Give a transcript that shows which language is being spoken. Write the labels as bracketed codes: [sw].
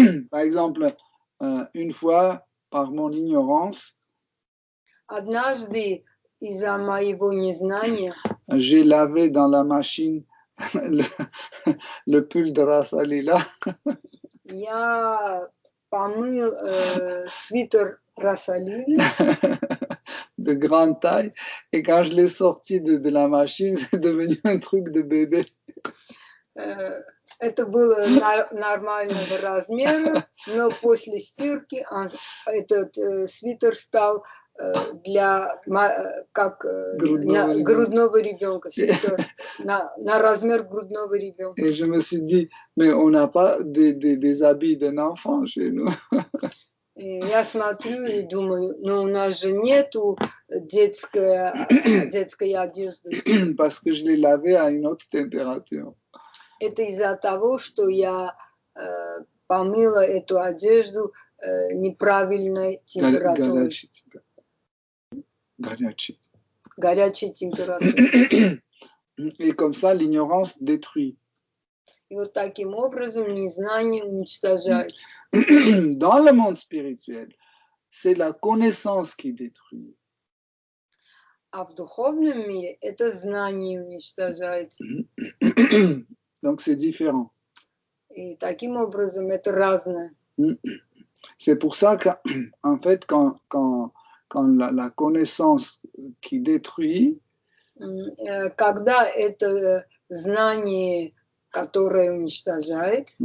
[fr] Par exemple, une fois, par mon ignorance, [ru] однажды из-за моего незнания [fr] j'ai lavé dans la machine le pull de Ras Alila. [ru] Я помыл свитер Расалили [fr] de grande taille, et quand je l'ai sorti de la machine, c'est devenu un truc de bébé. [ru] Это было нормального размера, но после стирки этот свитер стал для как грудного ребенка, свитер на размер грудного ребенка. [fr] Et je me suis dit, mais on n'a pas des habits d'un enfant chez nous. [ru] Я смотрю и думаю, ну у нас же нету детской одежды. [fr] Parce que je l'ai lavé à une haute température. [ru] Это из-за того, что я помыла эту одежду неправильной температурой. Горячей температурой. [fr] Et comme ça, l'ignorance détruit. [ru] И вот таким образом незнание уничтожает. [fr] Dans le monde spirituel, c'est la connaissance qui détruit. [ru] А в духовном мире это знание уничтожает. [fr] Donc c'est différent. [ru] И таким образом это разное. [fr] C'est pour ça qu'en fait, quand la connaissance qui détruit, [ru] когда это знание, которое уничтожает,